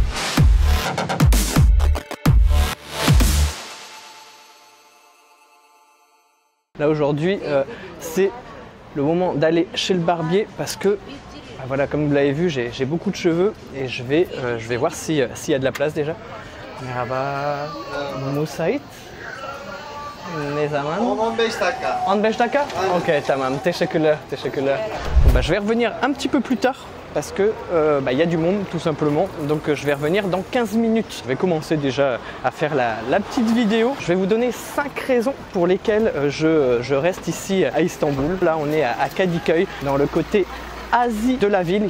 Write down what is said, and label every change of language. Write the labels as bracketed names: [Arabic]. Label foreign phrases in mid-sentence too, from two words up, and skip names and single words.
[French] Là aujourd'hui, c'est le moment d'aller chez le barbier parce que, voilà, comme vous l'avez vu, j'ai beaucoup de cheveux et je vais voir s'il y a de la place déjà. [Turkish] Merhaba, Musait, ne zaman? 15 dakika. 15 dakika? Ok, tamam, teşekkürler, teşekkürler. [French] Je vais revenir un petit peu plus tard parce que y a du monde tout simplement, donc je vais revenir dans 15 minutes. Je vais commencer déjà à faire la petite vidéo. Je vais vous donner 5 raisons pour lesquelles je reste ici à Istanbul. Là on est à Kadıköy, dans le côté Asie de la ville.